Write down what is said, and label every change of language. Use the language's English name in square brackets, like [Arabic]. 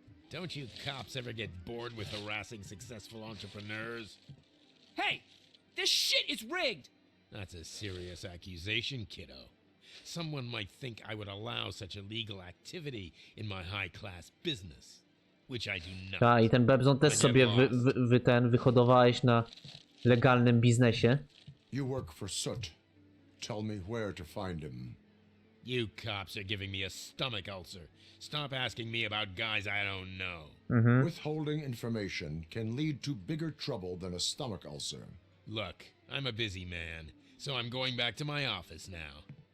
[English] Don't you cops ever get bored with harassing successful entrepreneurs? Hey! This shit is rigged! That's a serious accusation, kiddo. Someone might think I would allow such illegal activity in my high-class business, which I do not. [Polish] Ta, i ten Bebzon też sobie wyhodowałeś na legalnym biznesie. [English] You work for Soot. Tell me where to find him. You cops are giving me a stomach ulcer. Stop asking me about guys I don't know. Withholding information can lead to bigger trouble than a stomach ulcer. Look, I'm a busy man, so I'm going back to my office now.